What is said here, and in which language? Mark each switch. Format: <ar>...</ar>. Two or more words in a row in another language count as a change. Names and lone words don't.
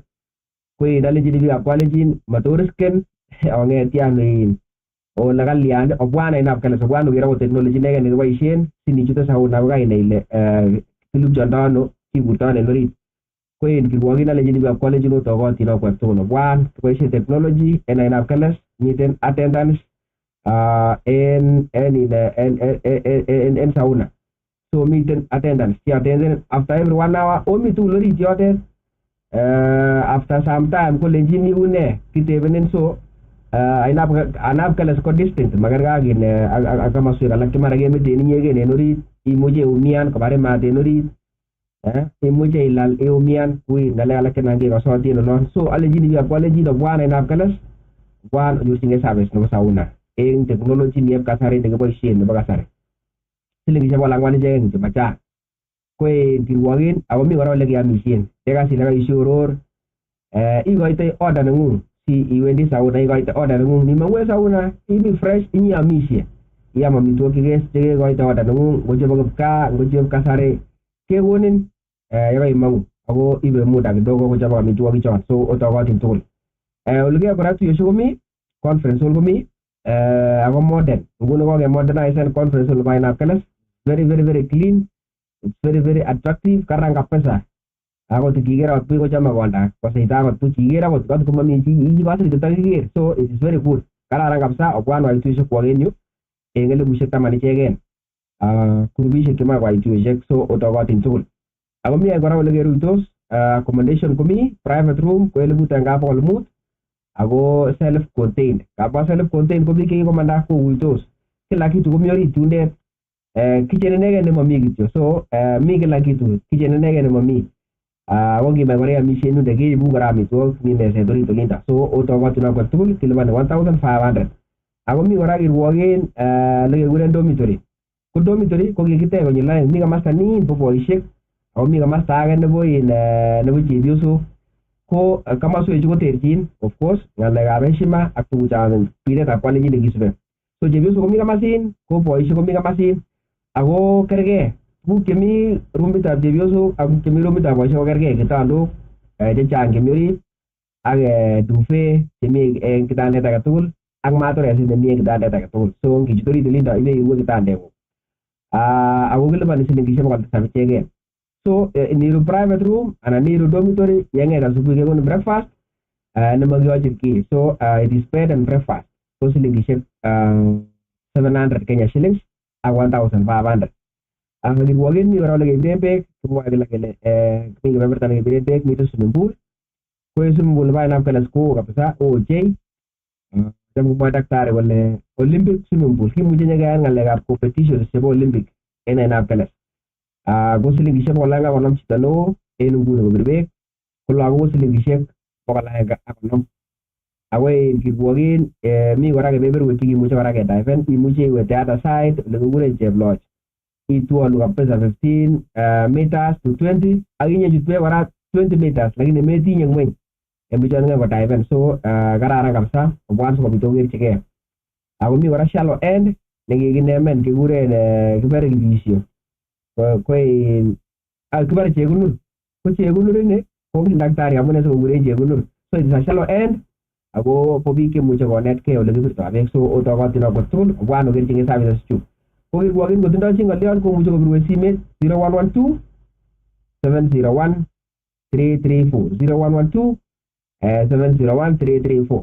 <kln>Koi ndalenjini biikab Kalenjin matorisken ong'etian ole kalyan obwan ainab Kalas obwan oker akot technology inegen nekiboisien sinichute sauna ko kainai ile kilupchondo ano, kiburto ano en orit. Ko en kirwogin alenjini biikab Kalenjin otokotin okwek tugul obwan kiboisien technology en ainab Kalas, miten attendance en sauna. So miten attendance cheattenden</kln> <en>after every 1 hour</en> <kln>omi tugul orit yotet.</kln> <en>After some time</en> <kln>kolenjin iune kitebenen, so ainab Kalas ko distant makerge ak komoswek alak chemara kemeten inyegen en orit, imuche iumian kobare maat en orit, imuche ilal iumian, ui ng'alek alak chenan kekosoti en olon. So alenjini biikab Kalenjin obwan ainab Kalas obwan onyorchigei service nebo sauna en technology nieb kasari nekiboisien nebo kasari. Silingisiek 400 icheken kityo machang. Ko en kirwogin ako mi kora ole keamisien, yekas ile kaisioror ikoitoi order neng'ung si iwendi sauna, ikoite order neng'ung nimong'u en sauna ibi fresh inyeamishe, iam amitwogik chekekoite order neng'ung, ngo chebo kipkaa ngo chebo kasari kekonin yekaimong'u ako ibe</kln> <sw>muda kidogo</sw> <kln>kochobok amitwogik chon, so otokotin tugul. Ole kiyoe kora tuiyosiek komi,</kln> <en>conference hall</en> <kln>komi ako modern. Nguni kokemodernisen</kln> <en>conference hall</en> <kln>nebo ainab Kalas,</kln> <en>very clean, it's very attractive,</en> <kln>karan kabisa. Akot kiker akot biik kochome konda koseita akot buch, iker akot komami chi ikose kotakiker,</kln> <en>so it is very good,</en> <kln>kararan kabisa. Obwan wai tuiyosiek kwok en yu en 10,000 icheken kurubisiek chemoe kwai tuiyosiek, so otokotin tugul. Ako mi kora ole keruitos, accommodation komi,</kln> <en>private room</en> <kln>ko 1,500 ako</kln> <en>self contained.</en> <kln>Kaba</kln> <en>self contained</en> <kln>ko biik chekikomanda kokuitos,</kln> <sw>kila kitu</sw> <kln>komi orit yundet. Kitchen inegen nemomi kityo, so mi</kln> <sw>kila kitu,</sw> <kln>kitchen inegen nemomi. Ako ngimach kora iamishen yunde keibun kora amitwogik, mi meset orit olinda, so otokotin akwek tugul kilipani 1,500. Ako mi kora kirwogen lekekuren dormitory. Ko dormitory ko kikitech konyil oeng, mi komasta nin bo boisiek ako mi komasta age nebo chepyosok. Ko komoswechu koterchin</kln> <en>of course</en> <kln>ng'alekab heshima ak tuguchon biretab Kalenjin nekisubi. So chepyosok komi komasin, ko boisiek komi komasin ako kergei. Tuguk chemi rumitab chepyosok ak chemi rumitab boisiek ko kergei, kitandok chechang chemi orit ak duvet chemi en kitandet age tugul ak matoresit nemi en kitandet age tugul. So ngichut orit olindo ibeiwe kitandeng'ung. Ako kiliponi silingisiek 700 icheken. So niru</kln> <en>private room</en> <kln>anan niru dormitory, yeng'et asubuhi kekonin breakfast nemakiyochin kiy.</kln> <en>So it is bed and breakfast.</en> <kln>So silingisiek 700 Kenya shillings ak 1,500. Kirwogen mi kora ole kebiren beek, kimwoe kila kele mi kebeberta nekebiren beek, miten</kln> <en>swimming pool.</en> <kln>Ko en</kln> <en>swimming pool</en> <kln>nebo ainab Kalas ko kabisa ochei. Cham komwoe daktari kole</kln> <en>Olympic swimming pool,</en> <kln>kimuche nyekeyai ng'alekab competitions chebo Olympic en ainab Kalas. Ko silingisiek 200 konam chito neo en nguni kobir beek, ko lagok ko silingisiek 150. Ako en kirwogen mi kora kebeberwek chekimuche kora kediven, imuche iwe</kln> <en>the other side</en> <kln>ole kikuren Cheploch, itwolu kabisa</kln> <en>15 meters to 20</en> <kln>ak inyechut beek kora</kln> <en>20 meters</en> <kln>lakini metinye ng'weny en bichon ng'en kodiven. So kararan kabisa, obwan sikobit okerchigei. Ako mi kora</kln> <en>shallow end</en> <kln>nekikinemen kikuren kibore kibisio, ko kibore chekunur. Ko chekunur ini kongen daktari amune sikokuren chekunur.</kln> <en>So it is a shallow end</en> <kln>ako bo biik chemuche konetkei ole kibirto beek. So otokotin akwek tugul obwan okerchigei services chu. Ko kirwogen kotindoi chi ng'olyon komuche kopirwech simet 0112 701 334 0112 701 334.</kln>